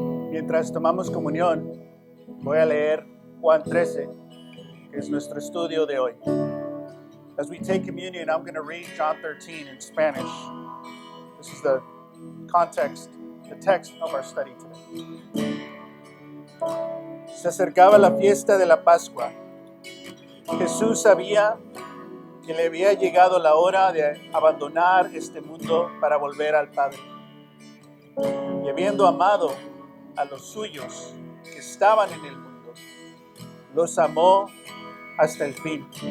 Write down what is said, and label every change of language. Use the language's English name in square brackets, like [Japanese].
[Spanish] Mientras tomamos comunión, voy a leer Juan 13, que es nuestro estudio de hoy. [English] As we take communion, I'm going to read John 13 in Spanish. This is the context, the text of our study today. [Spanish] Se acercaba la fiesta de la Pascua. Jesús sabía que le había llegado la hora de abandonar este mundo para volver al Padre. Y habiendo amado a los suyos que estaban en el mundo, los amó hasta el fin.